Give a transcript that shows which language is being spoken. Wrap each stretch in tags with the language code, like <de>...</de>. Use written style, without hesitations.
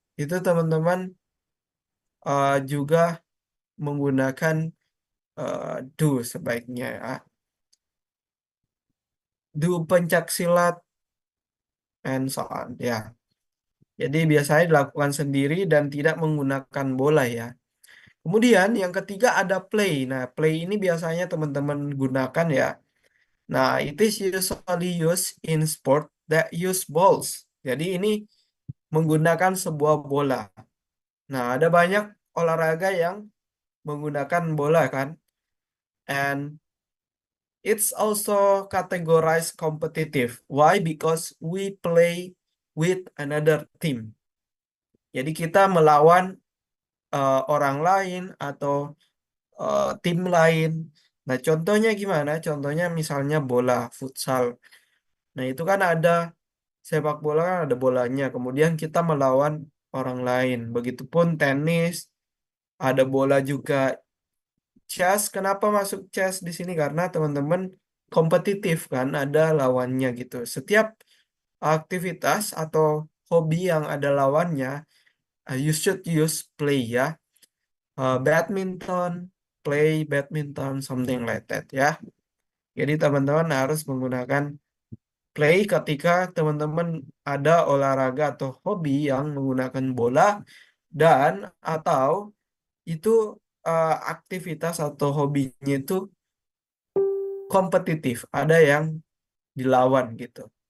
<id>Itu teman-teman juga menggunakan do sebaiknya ya.</id> <en>Do pencak silat and so on ya.</en> <id>Jadi biasanya dilakukan sendiri dan tidak menggunakan bola ya. Kemudian yang ketiga ada play. Nah, play ini biasanya teman-teman gunakan ya.</id> <en>Nah, it is usually used in sport that use balls.</en> <id>Jadi ini menggunakan sebuah bola. Nah, ada banyak olahraga yang menggunakan bola kan.</id> <en>And it's also categorized competitive. Why? Because we play with another team.</en> <id>Jadi kita melawan orang lain atau tim lain. Nah, contohnya gimana? Contohnya misalnya bola futsal. Nah, itu kan ada sepak bola kan ada bolanya. Kemudian kita melawan orang lain. Begitupun tenis, ada bola juga. Chess, kenapa masuk chess di sini? Karena teman-teman kompetitif kan, ada lawannya gitu. Setiap aktivitas atau hobi yang ada lawannya,</id> <en>you should use play</en> <id>ya.</id> <en>Badminton, play badminton, something like that ya.</en> <id>Jadi teman-teman harus menggunakan play ketika teman-teman ada olahraga atau hobi yang menggunakan bola dan atau itu aktivitas atau hobinya itu kompetitif, ada yang dilawan gitu.</id>